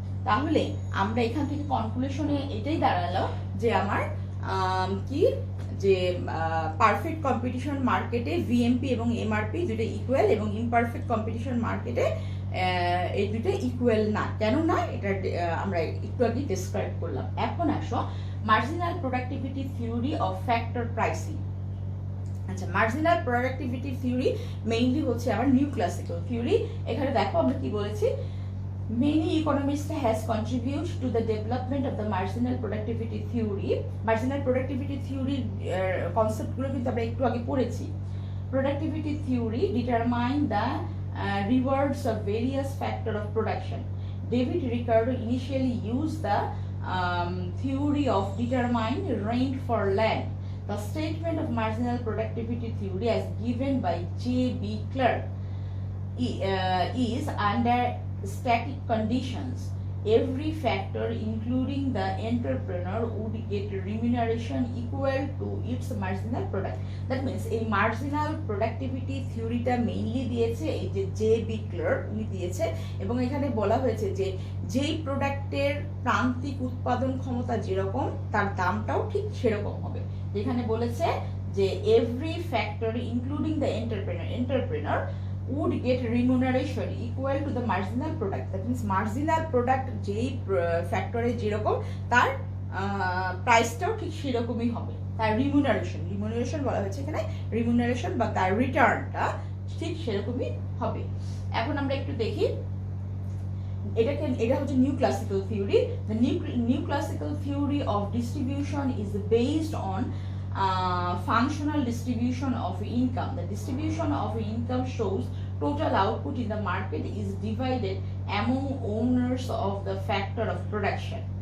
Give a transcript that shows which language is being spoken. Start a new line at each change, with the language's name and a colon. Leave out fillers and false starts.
Bangla: তাহলে আমরা এখান থেকে কনক্লুশনে এটাই দাঁড়ালো যে আমার কি, যে পারফেক্ট কম্পিটিশন মার্কেটে ভিএমপি এবং এমআরপি দুটো ইকুয়াল, এবং ইমপারফেক্ট কম্পিটিশন মার্কেটে এই দুটো ইকুয়াল না। কেন না, এটা আমরা একটু আগে ডেসক্রাইব করলাম। এখন আসো marginal productivity theory of factor pricing. আচ্ছা, মার্জিনাল প্রোডাক্টিভিটি থিওরি মেইনলি হচ্ছে আমার নিউ ক্লাসিক্যাল থিওরি। এখানে দেখো আমরা কি বলেছি,
English: many economists has contributed to the development of the marginal productivity theory.
Bangla: Marginal productivity theory concept গুলো কিন্তু আমরা একটু আগে পড়েছি।
English: Productivity theory determine the rewards of various factors of production. David Ricardo initially used the theory of determined rent for land. The statement of marginal productivity theory as given by J.B. Clark is under static conditions. Every factor, including the entrepreneur, would get remuneration equal to its marginal product. That means
Bangla: a marginal productivity theory টা mainly দিয়েছে এই যে JB. Clerk উনি দিয়েছে, এবং এখানে বলা হয়েছে যে যেই প্রোডাক্টের প্রান্তিক উৎপাদন ক্ষমতা যেরকম তার দামটাও ঠিক সেরকম হবে। যেখানে বলেছে যে
English: every factor, including the entrepreneur would get remuneration equal to the marginal product. That means
Bangla: marginal product যেই ফ্যাক্টরে যেরকম তার প্রাইসটাও ঠিক সেরকমই হবে, তার রিমুনারেশন বলা হয়েছে এখানে, রিমুনারেশন বা তার রিটার্নটা ঠিক সেরকমই হবে। এখন আমরা একটু দেখি এটা হচ্ছে new classical theory.
English: The new classical theory of distribution is based on functional distribution of income. The distribution of income shows total output in the market is divided among owners of the factor of production.